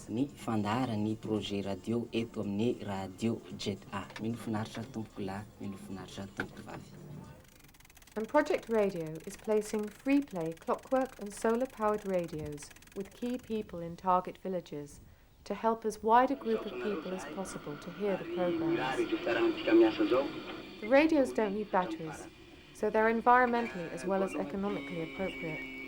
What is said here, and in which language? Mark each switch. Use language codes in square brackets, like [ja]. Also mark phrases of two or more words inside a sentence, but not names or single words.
[mg] Ny fandaharany projet radio eto amin'ny radio Jet A. Minofinaritra tompoko lahy, minofinaritra tompoko vavy. [en] And Project Radio is placing free play clockwork and solar powered radios with key people in target villages to help as wide a group of people as possible to hear the programs. The radios don't need batteries, so they're environmentally as well as economically appropriate.